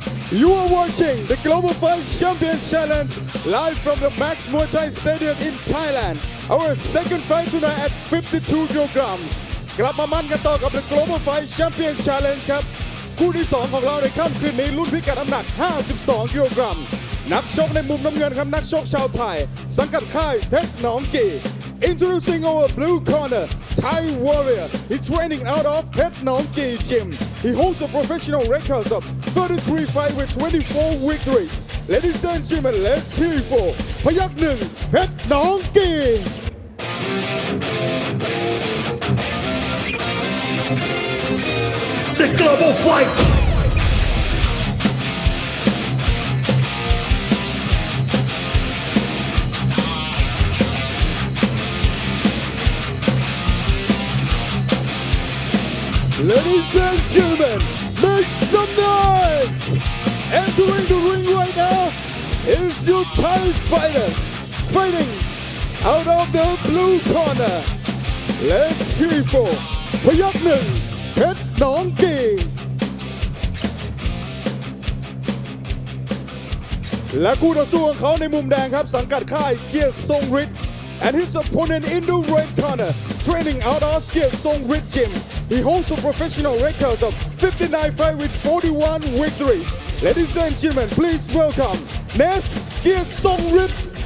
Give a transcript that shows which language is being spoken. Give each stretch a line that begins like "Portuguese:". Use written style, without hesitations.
English: You are watching the Global Fight Champion Challenge live from the MAX Muay Thai Stadium in Thailand. Our second fight tonight at 52 kilograms.
Thai: กลับมามันกันต่อกับ the Global Fight Champion Challenge ครับคู่ที่ 2 ของเราในค่ำคืนนี้รุ่นพิกัดน้ำหนัก 52 กิโลกรัมนักชกในมุมน้ำเงินครับนักชกชาวไทยสังกัดค่ายเพชรหนองกี่
English: Introducing our blue corner, Thai warrior. He's training out of Phet Nong Ki Gym. He holds a professional record of 33 fights with 24 victories. Ladies and gentlemen, let's hear it for พยัคฆ์หนึ่งเพชรหนองกี The Global Fight Ladies and gentlemen, make some noise! Entering the ring right now is your Thai fighter fighting out of the blue corner. Let's hear it for พยัคฆ์หนึ่งเพชรหนองกี
Thai: และคู่ต่อสู้ของเขาในมุมแดงครับสังกัดค่ายเกียรติทรงฤทธิ์
English: and his opponent in the red corner training out of เกียรติทรงฤทธิ์ Gym. He holds a professional record of 59 fights with 41 victories. Ladies and gentlemen, please welcome Nes เกียรติทรงฤทธิ์